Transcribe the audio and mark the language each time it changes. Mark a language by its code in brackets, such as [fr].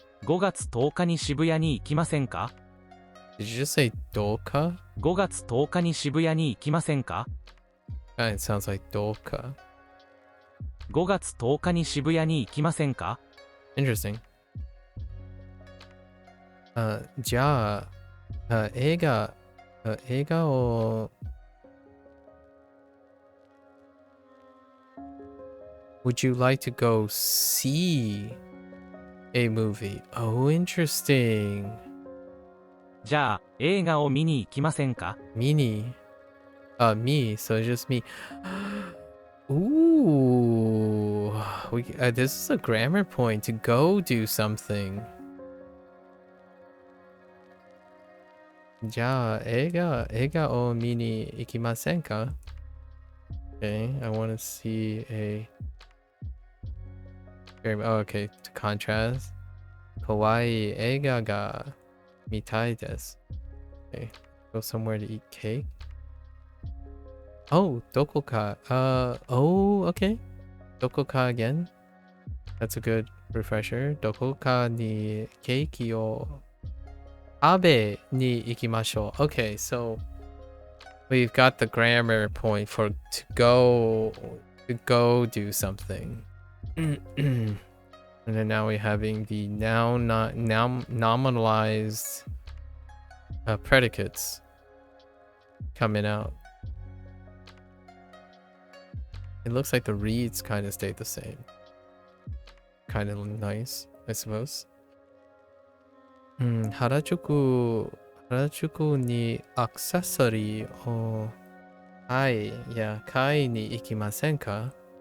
[ja] 5月10日に渋谷に行きませんか [en] Did you just say doka? [ja] 5月10日に渋谷に行きませんか [en] Kind of sounds like doka. [ja] 5月10日に渋谷に行きませんか [en] Interesting. じゃあ、映画を Would you like to go see a movie? Oh, interesting. [ja] じゃあ映画を見に行きませんか [en] Mini. Me. So just me. Ooh. This is a grammar point to go do something. [ja] じゃあ、映画を見に行きませんか? [en] Okay, I want to see a... Oh, okay, to contrast. [ja] かわいい映画が見たいです。 [en] Okay, go somewhere to eat cake. Oh, どこか.Oh, okay. どこか again. That's a good refresher. [ja] どこかにケーキを食べに行きましょう. [en] Okay, so we've got the grammar point for to go do something. And then now we're having the nominalized predicates coming out. It looks like the reads kind of stayed the same. Kind of nice, I suppose. [ja] 原宿にアクセサリーを買いに行きませんか?